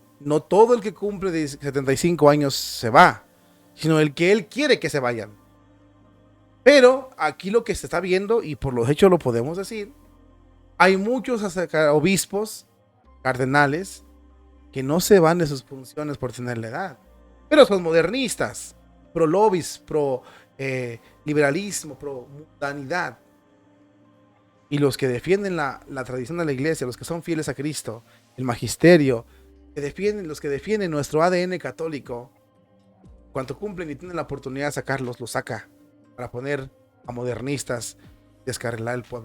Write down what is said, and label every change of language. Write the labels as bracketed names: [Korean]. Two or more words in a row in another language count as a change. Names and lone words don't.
[Spanish] No todo el que cumple de 75 años se va, sino el que él quiere que se vayan. Pero aquí lo que se está viendo, y por los hechos lo podemos decir, hay muchos obispos, cardenales, que no se van de sus funciones por tener la edad. Pero son modernistas, pro lobbies, pro liberalismo, pro mundanidad. Y los que defienden la tradición de la iglesia, los que son fieles a Cristo, el magisterio, los que defienden nuestro ADN católico, cuando cumplen y tienen la oportunidad de sacarlos, los saca para poner a modernistas, descarrilar el pueblo.